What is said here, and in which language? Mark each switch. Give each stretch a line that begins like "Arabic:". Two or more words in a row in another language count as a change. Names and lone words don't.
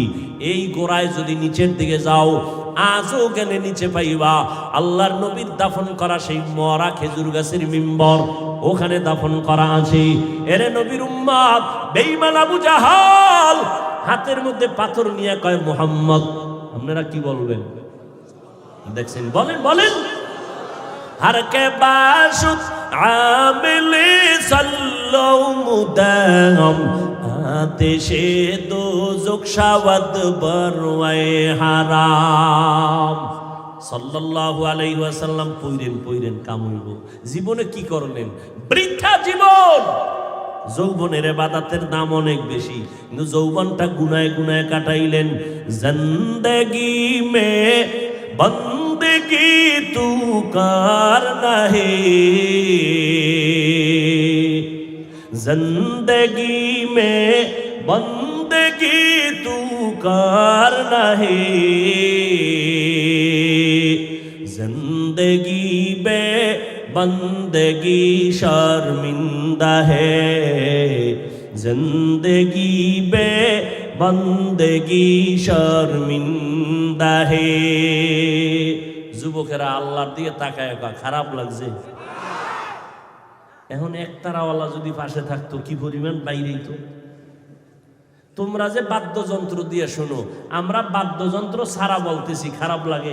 Bangla: এই গোড়ায় যদি নিচের দিকে যাও, আজও গেলে নিচে পাইবা আল্লাহর নবীর দাফন করা সেই মরা খেজুর গাছের মিম্বর, ওখানে দাফন করা আছে। এরে নবীর উম্মত, বেঈমান আবু জাহাল হাতের মধ্যে পাথর নিয়ে কয়, মুহাম্মদ। আপনারা কি বলবেন? দেখছেন? বলেন বলেন।
Persian: هر که باشد عامل صلات مدام آتش دوزخ شود بر وی حرام.
Arabic: صلى الله عليه وسلم
Bangla: পইরেন কাম হইব। জীবনে কি করলেন? বৃথা জীবন। যৌবনের ইবাদতের দাম অনেক বেশি, কিন্তু যৌবনটা গুনায় গুনায় কাটাইলেন।
Hindi: ज़िंदगी में बंदगी तू कार नहीं, जिंदगी में बंदगी तू कार नहीं, जिंदगी में बंदगी शर्मिंदा है, जिंदगी में बंदगी शर्मिंदा है।
Bangla: যুবকেরা আল্লাহর দিকে তাকায়, খারাপ লাগছে। এখন একতারাওয়ালা যদি পাশে থাকতো কি পরিমাণ বাইরেই তো। তোমরা যে বাদ্যযন্ত্র দিয়ে শোনো, আমরা বাদ্যযন্ত্র ছাড়া বলতেছি, খারাপ লাগে?